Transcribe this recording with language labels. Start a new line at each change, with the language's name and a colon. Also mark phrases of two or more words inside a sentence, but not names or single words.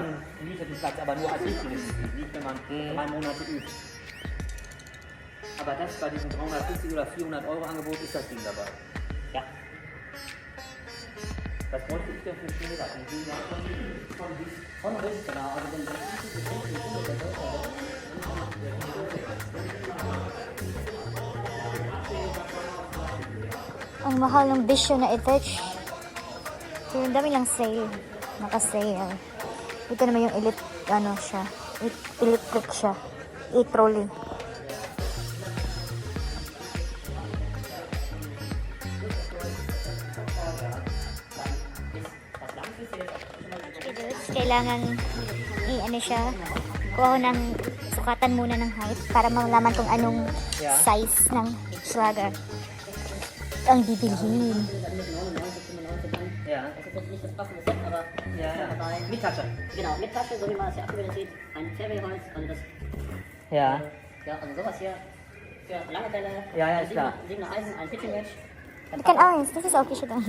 German: kann mietet den Platz, aber nur als richtiges Mitglied, nicht wenn man 3 Monate übt. Aber das bei diesem 350 oder 400 Euro Angebot ist das Ding dabei. Ja. Was bräuchte ich denn für Schilder? Von bis. Von bis, genau. Also wenn Sie
Filipino: Ang mahal ng bisyo na attach. Pero ang dami lang sale. Naka-sale. Ito naman yung elite, ano siya. Electric siya. E-trolley. Kailangan i-ano siya. Kuha ko ng sukatan muna ng height para malaman kung anong size ng swagger ang bibilhin.
German: Ja. Das ist jetzt nicht das passende Set, aber Ja, ja. dabei. Mit Tasche. Genau, mit Tasche, so wie man das hier abgebildet sieht, ein Fairway-Holz, also das, Ja. ja, also sowas hier für lange Bälle, Ja, ja, ist klar. 7er Eisen, ein
English: Pitching Wedge,
German: Ich kann eins, das ist auch schon dann.